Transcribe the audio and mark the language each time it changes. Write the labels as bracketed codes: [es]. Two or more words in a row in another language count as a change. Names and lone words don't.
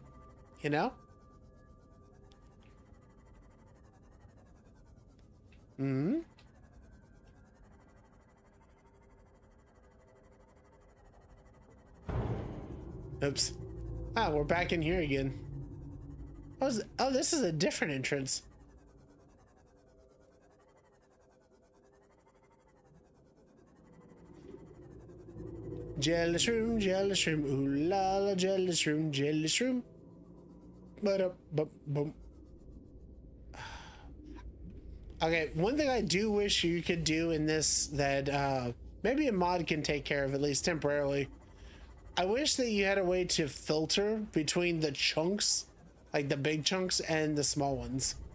[en] You know? Mm-hmm. Oops. Ah, we're back in here again. Oh, this is a different entrance. Jellyshroom, Jellyshroom, ooh la la, Jellyshroom, Jellyshroom. Ba-da-ba-bum. Okay, one thing I do wish you could do in this that maybe a mod can take care of, at least temporarily. I wish that you had a way to filter between the chunks, like the big chunks and the small ones.